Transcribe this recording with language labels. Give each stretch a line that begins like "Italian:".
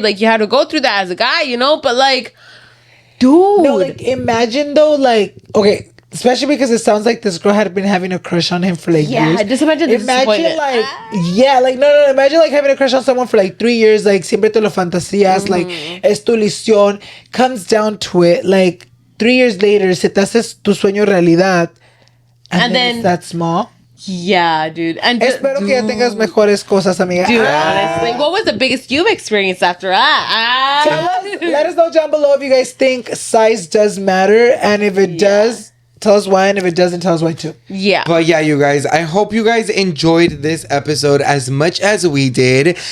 English: Like, you had to go through that as a guy, you know. But like, dude, No, like imagine though, like okay, especially because it sounds like this girl had been having a crush on him for like yeah, years. just imagine the Imagine disappointment. like no, imagine like having a crush on someone for like 3 years, like
Spanish: siempre te lo fantasías,
English: like Mm-hmm.
Spanish: es tu ilusión,
English: comes down to it, like 3 years later,
Spanish: se te haces tu sueño realidad.
English: And then it's that small. Yeah, dude. And
Spanish: Espero que ya tengas mejores cosas, amiga.
English: Dude, honestly, what was the biggest you've experienced after that? Let us know down below if you guys think size does matter, and if it does, tell us why, and if it doesn't, tell us why too. Yeah. But yeah, you guys, I hope you guys enjoyed this episode as much as we did.